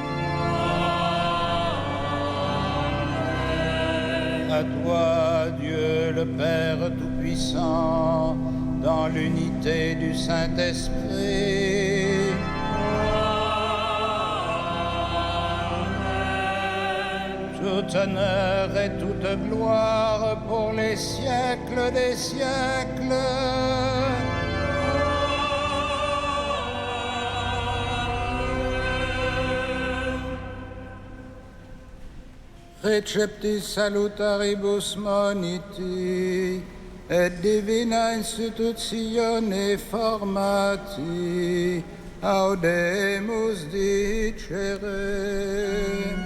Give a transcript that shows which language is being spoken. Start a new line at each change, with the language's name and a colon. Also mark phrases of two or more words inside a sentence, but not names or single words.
French: À toi, Dieu le Père Tout-Puissant, dans l'unité du Saint-Esprit. Tout honneur et toute gloire pour les siècles des siècles.
Latin: Receptis salutaribus moniti, et divina institutione formati, audemus dicere.